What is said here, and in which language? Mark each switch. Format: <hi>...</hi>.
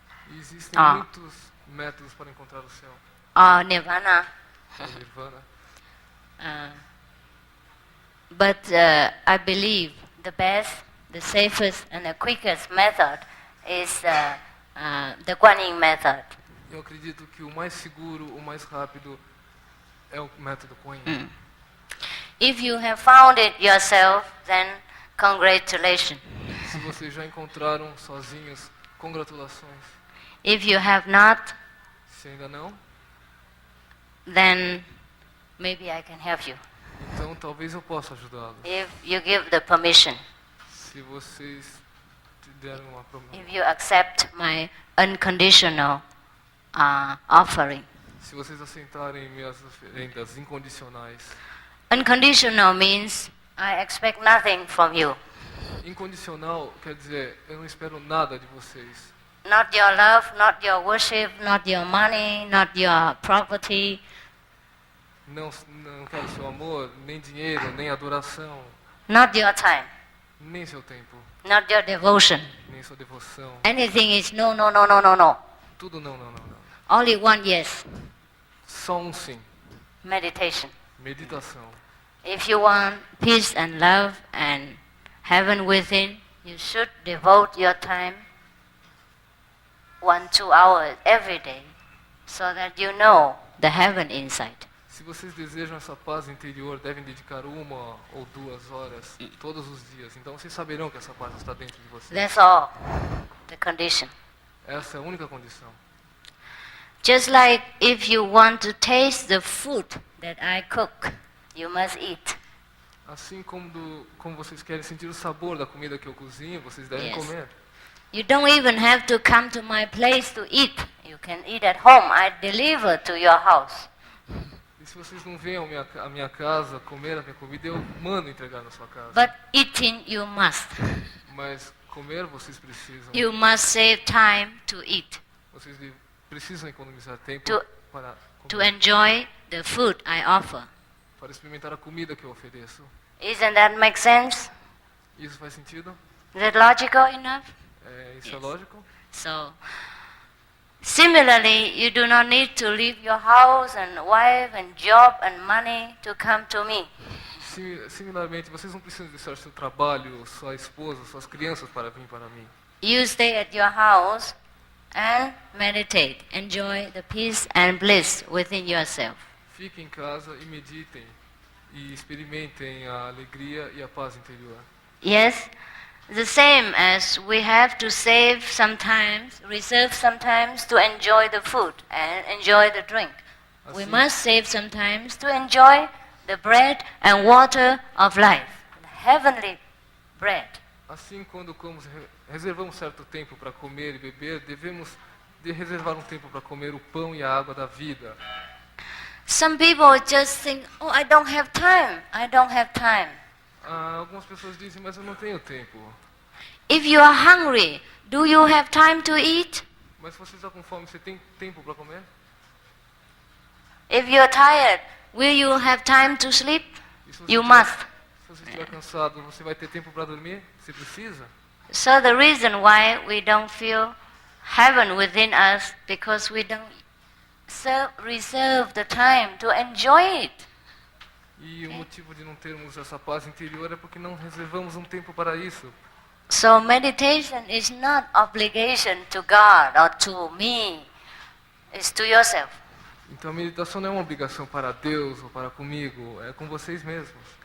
<pt>E existem muitos métodos para encontrar o céu,</pt> <en>or nirvana.</en> <pt>o nirvana.</pt> <en>But I believe the best, the safest, and the quickest method is the Guanyin method.</en> <pt>Eu acredito que o mais seguro, o mais rápido é o método Kuan Yin.</pt> <en>If you have found it yourself, then congratulations.</en> <pt>Se vocês já encontraram sozinhos, congratulações.</pt> <en>If you have not,</en> <pt>Se ainda não,</pt> <en>then maybe I can help you.</en> <pt>então talvez eu possa ajudá-los.</pt> <en>If you give the permission,</en> <pt>Se vocês te derem uma promessa.</pt> <en>if you accept my unconditional offering.</en> <pt>Se vocês aceitarem minhas oferendas incondicionais.</pt> <en>Unconditional means I expect nothing from you.</en> <pt>Incondicional quer dizer, eu não espero nada de vocês.</pt> <en>Not your love, not your worship, not your money, not your property.</en> <pt>Não quero seu amor, nem dinheiro, nem adoração,</pt> <en>Not your time,</en> <pt>nem seu tempo,</pt> <en>not your devotion.</en> <pt>nem sua devoção.</pt> <en>Anything is no, no, no, no, no, no.</en> <pt>Tudo não, não, não, não.</pt> <en>Only one yes,</en> <pt>Só um sim.</pt> <en>meditation.</en> <pt>Meditação.</pt> <en>If you want peace and love and heaven within, you should devote your time 1-2 hours every day so that you know the heaven inside.</en> <pt>Se vocês desejam essa paz interior, devem dedicar 1 ou 2 horas todos os dias. Então vocês saberão que essa paz está dentro de vocês.</pt> <en>That's all, the condition.</en> <pt>Essa é a única condição.</pt> <en>Just like if you want to taste the food that I cook, you must eat.</en> <pt>Assim como vocês querem sentir o sabor da comida que eu cozinho, vocês devem</pt> <en>Yes.</en> <pt>comer.</pt> <en>You don't even have to come to my place to eat. You can eat at home. I deliver to your house.</en> <pt>E se vocês não vêm à minha casa comer a minha comida, eu mando entregar na sua casa.</pt> <en>But eating you must.</en> <pt>Mas comer vocês precisam.</pt> <en>You must save time to eat,</en> <pt>Vocês precisam economizar tempo</pt> <en>To-</en> <pt>para</pt> <en>to</en> <pt>comer,</pt> <en>enjoy the food I offer.</en> <pt>para experimentar a comida que eu ofereço.</pt> <en>Isn't that make sense?</en> <pt>Isso faz sentido?</pt> <en>Is that logical enough?</en> <pt>Isso é</pt> <en>Yes.</en> <pt>lógico?</pt> <en>So, similarly, you do not need to leave your house and wife and job and money to come to me.</en> <pt>Similarmente, vocês não precisam deixar seu trabalho, sua esposa, suas crianças para vir para mim.</pt> <en>You stay at your house and meditate. Enjoy the peace and bliss within yourself.</en> <pt>Fiquem em casa e meditem e experimentem a alegria e a paz interior.</pt> <en>Yes, the same as we have to save sometimes, reserve sometimes to enjoy the food and enjoy the drink. We</en> <pt>Assim-</pt> <en>must save sometimes to enjoy the bread and water of life, the heavenly bread.</en> <pt>Assim, quando reservamos certo tempo para comer e beber, devemos reservar um tempo para comer o pão e a água da vida.</pt> <en>Some people just think, oh, I don't have time. I don't have time.</en> <pt>Algumas pessoas dizem, mas eu não tenho tempo.</pt> <en>If you are hungry, do you have time to eat?</en> <pt>Mas se você está com fome, você tem tempo para comer?</pt> <en>If you are tired, will you have time to sleep?</en> <pt>E se você</pt> <en>You</en> <pt>estiver-</pt> <en>must.</en> <pt>Se você estiver cansado, você vai ter tempo para dormir? Você precisa?</pt> <en>So the reason why we don't feel heaven within us because we don't reserve the time to enjoy it.</en> <pt>E o motivo de não termos essa paz interior é porque não reservamos um tempo para isso.</pt> <en>So meditation is not obligation to God or to me. It's to yourself.</en> <pt>Então a meditação não é uma obrigação para Deus ou para comigo, é com vocês mesmos.</pt>